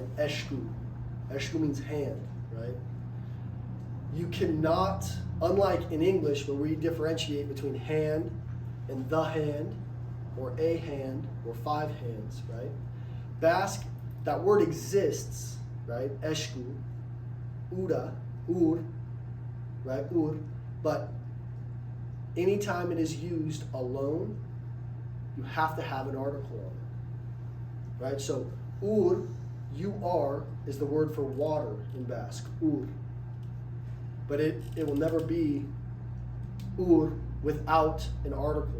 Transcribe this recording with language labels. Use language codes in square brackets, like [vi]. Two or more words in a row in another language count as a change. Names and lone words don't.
[en] Eshku. Eshku means hand, right? You cannot, unlike in English where we differentiate between hand and the hand, or a hand, or 5 hands, right? Basque, that word exists, right? [eu] Eshku, ura, ur, [en] right? Ur, but anytime it is used alone, you have to have an article on it, right? So, ur, you are, is the word for water in Basque, ur. But it will never be ur without an article.